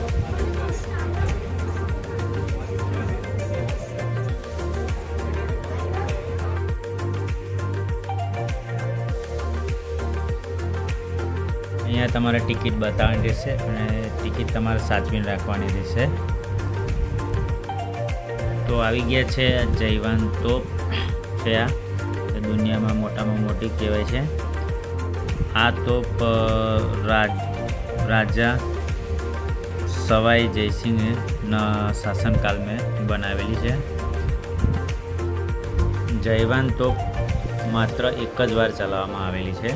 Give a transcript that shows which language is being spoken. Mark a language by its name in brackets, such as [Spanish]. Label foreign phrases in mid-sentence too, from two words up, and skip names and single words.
[Gujarati] અહીંયા તમારે ટિકિટ બતાવવાની રહેશે અને ટિકિટ તમારે સાચવીને રાખવાની રહેશે। તો આવી ગયા છે જયવાન તોપ છે। આ દુનિયામાં મોટામાં મોટી કહેવાય છે। આ તોપ राजा सवाई जयसिंहના શાસનકાળ में બનાવેલી છે। જયવાન તોપ માત્ર એક જ વાર ચલાવવામાં આવેલી છે।